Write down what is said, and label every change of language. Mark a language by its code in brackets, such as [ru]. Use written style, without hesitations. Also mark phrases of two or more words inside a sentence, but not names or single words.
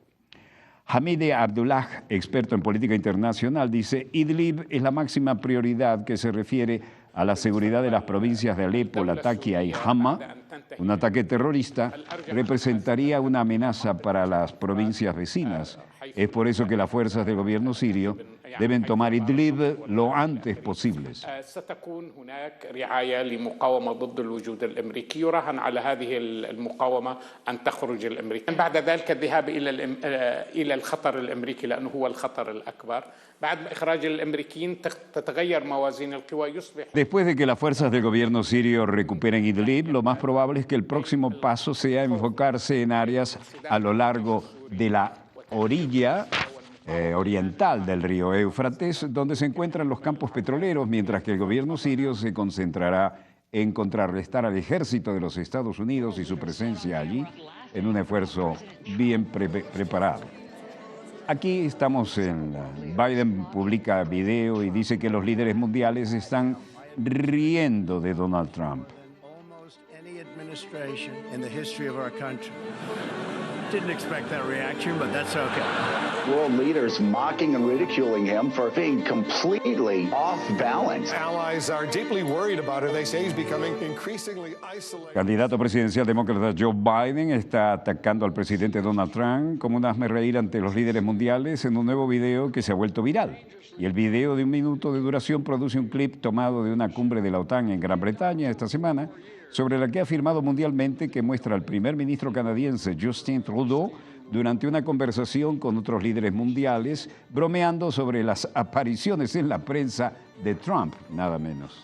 [es] Hamide Abdullah, experto en política internacional, dice: Idlib es la máxima prioridad que se refiere a la seguridad de las provincias de Alepo, Latakia y Hama. Un ataque terrorista representaría una amenaza para las provincias vecinas. Es por eso que las fuerzas del gobierno sirio deben tomar Idlib lo antes posible. [ar] ستكون هناك رعاية لمقاومة ضد الوجود الأمريكي، يراهن على هذه المقاومة أن تخرج الأمريكان بعد ذلك الذهاب إلى الخطر الأمريكي لأنه هو الخطر الأكبر. بعد إخراج الأمريكيين تتغير موازين القوى يصبح. [es] Después de que las fuerzas del gobierno sirio recuperen Idlib, lo más probable es que el próximo paso sea enfocarse en áreas a lo largo de la orilla oriental del río Éufrates, donde se encuentran los campos petroleros, mientras que el gobierno sirio se concentrará en contrarrestar al ejército de los Estados Unidos y su presencia allí en un esfuerzo bien preparado. Aquí estamos Biden publica video y dice que los líderes mundiales están riendo de Donald Trump. [en] Almost any administration in the history of our country. Didn't expect that reaction, but that's okay. World leaders mocking and ridiculing him for being completely off balance. Allies are deeply worried about it. They say he's becoming increasingly isolated. [es] Candidato presidencial demócrata Joe Biden está atacando al presidente Donald Trump como un hazmerreír ante los líderes mundiales en un nuevo video que se ha vuelto viral. Y el video de 1 minuto de duración produce un clip tomado de una cumbre de la OTAN en Gran Bretaña esta semana, sobre la que ha afirmado mundialmente que muestra al primer ministro canadiense Justin Trudeau durante una conversación con otros líderes mundiales, bromeando sobre las apariciones en la prensa de Trump, nada menos.